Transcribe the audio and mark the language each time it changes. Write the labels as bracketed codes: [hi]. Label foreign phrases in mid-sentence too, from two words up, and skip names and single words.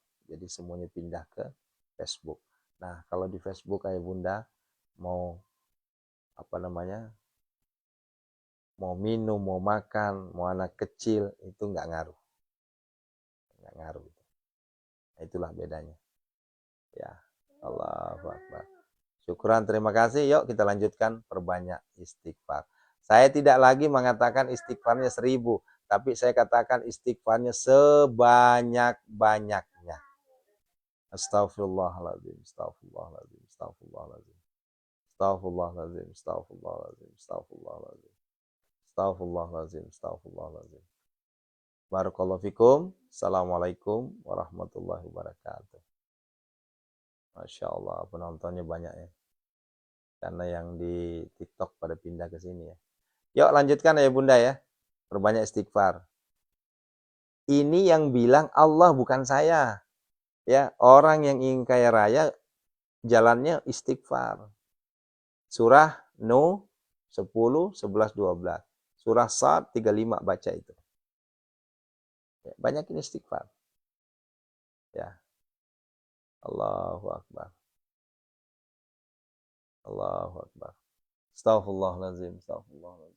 [id] Jadi semuanya pindah ke Facebook. Nah, kalau di Facebook kayak Bunda mau apa namanya, mau minum, mau makan, mau anak kecil itu nggak ngaruh, nggak ngaruh. Nah, itulah bedanya. Ya, [ar] الله أكبر. [id] Syukran, terima kasih. Yuk kita lanjutkan, perbanyak istighfar. Saya tidak lagi mengatakan istighfarnya 1000, tapi saya katakan istighfarnya sebanyak-banyaknya. [ar] أستغفر الله العظيم، أستغفر الله العظيم، أستغفر الله العظيم. أستغفر الله العظيم، أستغفر الله العظيم، أستغفر الله العظيم. أستغفر الله العظيم، أستغفر الله العظيم. بارك الله فيكم. السلام عليكم ورحمة الله وبركاته. ما شاء الله, [id] penontonnya banyak ya. Karena yang di TikTok pada pindah ke sini ya. Yuk lanjutkan ya Bunda ya. Perbanyak istighfar. Ini yang bilang Allah bukan saya. Ya, orang yang ingin kaya raya jalannya istighfar. Surah Nuh 10, 11, 12. Surah Sad 35 baca itu. Ya, banyak ini istighfar. Ya. [ar] الله أكبر. الله أكبر. أستغفر الله العظيم. أستغفر الله العظيم.